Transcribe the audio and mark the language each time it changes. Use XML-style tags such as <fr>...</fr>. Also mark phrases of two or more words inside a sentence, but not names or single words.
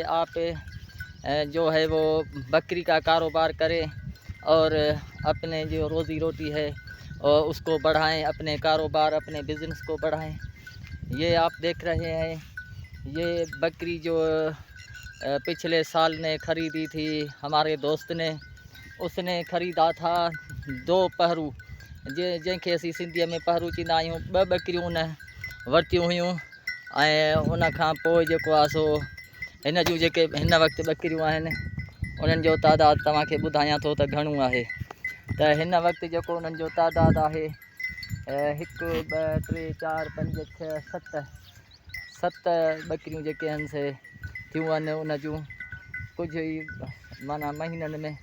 <ur>آپ جو ہے وہ بکری کا کاروبار کریں اور اپنے جو روزی روٹی ہے اور اس کو بڑھائیں، اپنے کاروبار اپنے بزنس کو بڑھائیں۔ یہ آپ دیکھ رہے ہیں، یہ بکری جو پچھلے سال نے خریدی تھی ہمارے دوست نے، اس نے خریدا تھا 2 پہرو، جن کے</ur> <sd>اسی سندھیء میں پہرو چیندا آहियूं۔ 2 بکریوں نے ورتیوں हुयूं ऐं उन खां पोइ जेको आहे सो हिन जूं जेके हिन वक़्तु बकरियूं आहिनि उन्हनि जो तादादु तव्हांखे ॿुधायां थो त घणो आहे। त हिन वक़्तु जेको उन्हनि जो तादादु आहे 1 2 3 4 5 6 7 बकरियूं जेके आहिनि से थियूं आहिनि उन जूं कुझु ई माना महीननि में।</sd>